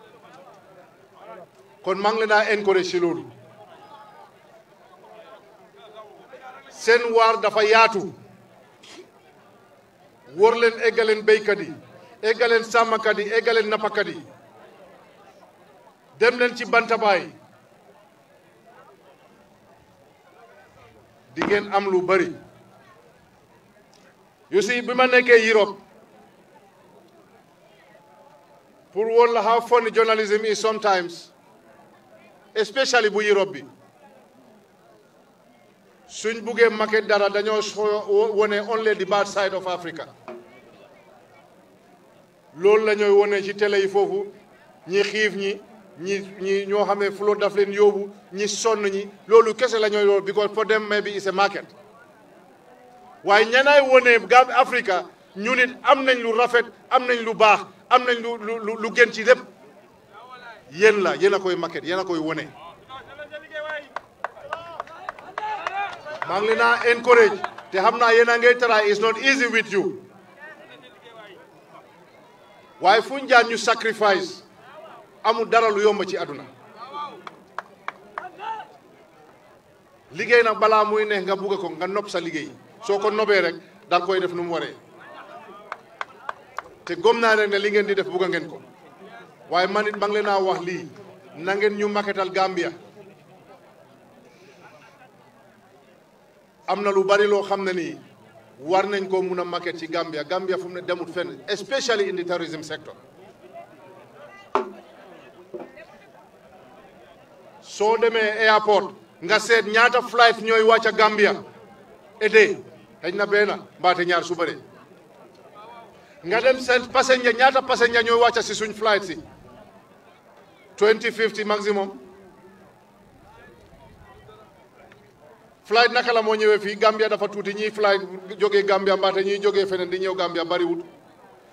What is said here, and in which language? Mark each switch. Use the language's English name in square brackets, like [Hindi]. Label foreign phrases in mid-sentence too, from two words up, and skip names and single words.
[Wolof] kon maa ngi leen a encourage ci loolu seen waar dafa yaatu wóor leen eggaleen béykat yi eggaleen sàmmkat yi eggaleen nappakat yi dem leen ci bantabaay di ngeen am lu bari [English] you see [Wolof] bi ma nekkee Europe pour woon la [English] how funny journalism is sometimes especially [Wolof] bu Europe bi suñ buggee market dara dañoo wone [English] only the bad side of Africa [Wolof] loolu la ñooy wone ci télé yi foofu ñi xiif ñi ñoo xam ne flotte daf leen yóbbu ñi sonn ñi loolu kese la ñooy loolu [English] because for them maybe it's a market [Wolof] waaye ñanaay wone gab Africa ñu nit am nañ lu rafet am nañ lu baax am nañ lu gën ci lépp yéen la yéen a koy market yéen a koy wone maa ngi leen a encourage te xam naa yéen a ngay try [English] it's not easy with you [Wolof] waaye fu ñu jaar ñu sacrifice amul dara lu yomb ci àdduna liggéey nag balaa muy neex nga bugg ko nga nopp sa liggéey soo ko nobee rek da nga koy def nu mu waree te gom naa rek ne li ngeen di def bugg ngeen ko waaye man it maa ngi leen a wax lii na ngeen ñu maketal Gambia am na lu bari loo xam ne nii war nañ ko mun a maket ci Gambia Gambia fu mu ne demut fenn [English] especially in the tourism sector [Wolof] soo demee airport nga seet ñaata flight ñooy wàcc Gambia été xëy na benn mbaate ñaar su bëre nga dem seen passenger ñaata passenger ñooy wàcc si suñ flight si 20-50 maximum flight naka la moo ñëwee fii Gambia dafa tuuti ñiy flight jógee Gambia mbaate ñiy jógee feneen di ñëw Gambia bariwut